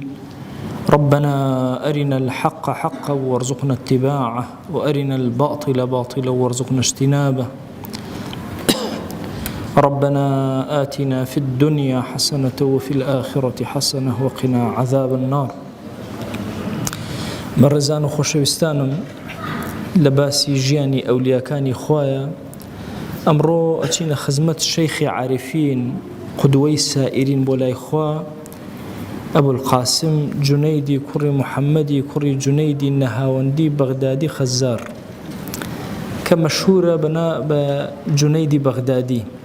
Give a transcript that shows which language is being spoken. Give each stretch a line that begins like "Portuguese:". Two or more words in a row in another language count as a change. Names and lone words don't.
Arabic: ربنا أرنا الحق حقا وارزقنا اتباعه، وأرنا الباطل باطلا وارزقنا اجتنابه. ربنا آتنا في الدنيا حسنة وفي الآخرة حسنة وقنا عذاب النار.
Central Kurdish: بەڕێزان و خۆشەویستانم، لە باسی ژیانی ئەولیاکانی خۆیە ئەمڕۆ ئەچینە خزمەت شەیخی عارفین، قودوەی سائرین بۆ لای خوا، ئەبولقاسم جونەیدی کوڕی محەممەدی کوڕی جونەیدی نەهاوەندی بەغدادی خەزار، کە مەشهورە بە جونەیدی بەغدادی.